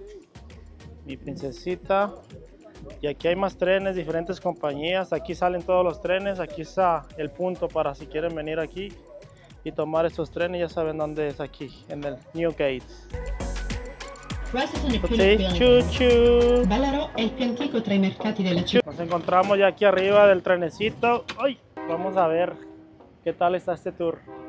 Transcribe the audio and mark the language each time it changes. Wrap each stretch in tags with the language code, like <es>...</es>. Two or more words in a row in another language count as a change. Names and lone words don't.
<es>Mi princesita. Y aquí hay más trenes, diferentes compañías. Aquí salen todos los trenes. Aquí está el punto para si quieren venir aquí y tomar estos trenes. Ya saben dónde es, aquí en el Newgate. Chuchu.</es> <it>Ballarò è il più antico tra i mercati della città.</it> <es>Nos encontramos ya aquí arriba del trenecito. ¡Ay! Vamos a ver qué tal está este tour.</es>